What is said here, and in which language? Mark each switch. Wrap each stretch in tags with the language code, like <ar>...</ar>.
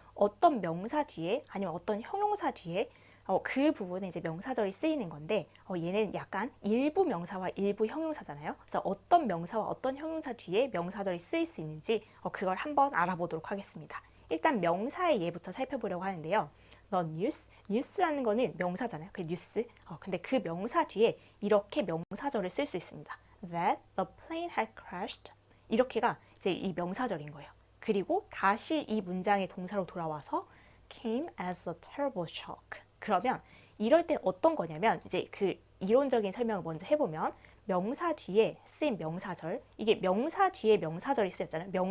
<ko>어떤 명사 뒤에 아니면 어떤 형용사 뒤에 그 부분에 이제 명사절이 쓰이는 건데 얘는 약간 일부 명사와 일부 형용사잖아요. 그래서 어떤 명사와 어떤 형용사 뒤에 명사절이 쓰일 수 있는지 그걸 한번 알아보도록 하겠습니다. 일단 명사의 예부터 살펴보려고 하는데요. The news, news라는 거는 명사잖아요. 그 뉴스. 근데 그 명사 뒤에 이렇게 명사절을 쓸 수 있습니다.</ko> <en>That the plane had crashed.</en> <ko>이렇게가 이제 이 명사절인 거예요. 그리고 다시 이 문장의 동사로 돌아와서</ko> <en>came as a terrible shock.</en> <ko>그러면 이럴 때 어떤 거냐면 이제 그 이론적인 설명을 먼저 해보면 명사 뒤에 쓰인 명사절 이게 명사 뒤에 명사절이 쓰였잖아요.</ko>